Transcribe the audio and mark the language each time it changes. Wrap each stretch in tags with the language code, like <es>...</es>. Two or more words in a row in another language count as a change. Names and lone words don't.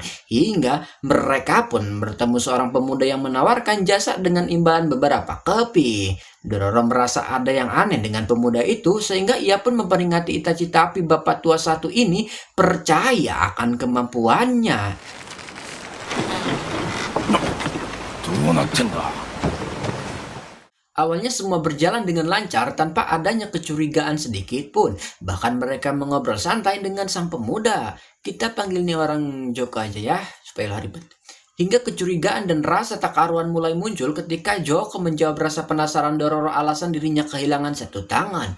<id>Hingga mereka pun bertemu seorang pemuda yang menawarkan jasa dengan imbalan beberapa kepi. Dororo merasa ada yang aneh dengan pemuda itu sehingga ia pun memperingati Itachi, tapi bapak tua satu ini percaya akan kemampuannya.</id> <ja>どうなってんだ。</ja> <id>Awalnya semua berjalan dengan lancar tanpa adanya kecurigaan sedikit pun. Bahkan mereka mengobrol santai dengan sang pemuda. Kita panggil nih orang Joko aja ya, supaya lah ribet. Hingga kecurigaan dan rasa tak karuan mulai muncul ketika Joko menjawab rasa penasaran Dororo alasan dirinya kehilangan satu tangan.</id>